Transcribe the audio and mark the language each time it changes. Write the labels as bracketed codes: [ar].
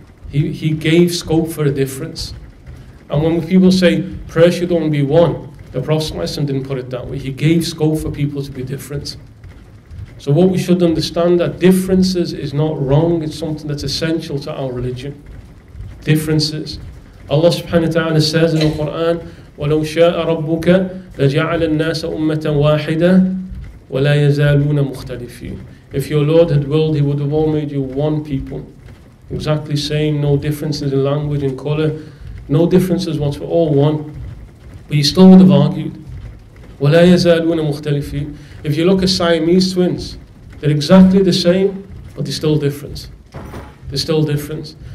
[en] He gave scope for a difference. And when people say prayer should only be one, the Prophet didn't put it that way. He gave scope for people to be different. So what we should understand, that differences is not wrong, it's something that's essential to our religion. Differences. Allah subhanahu wa ta'ala says in the Quran, [ar] وَلَوْ شَاءَ رَبُّكَ لَجَعَلَ النَّاسَ أُمَّةً وَاحِدَةً وَلَا يَزَالُونَ مُخْتَلِفِينَ. [en] If your Lord had willed, He would have all made you one people. Exactly same, no differences in language and colour, no differences once, we're all one. But you still would have argued. [ar] وَلَا يَزَالُونَ مُخْتَلِفِينَ. [en] If you look at Siamese twins, they're exactly the same, but they're still different. They're still different.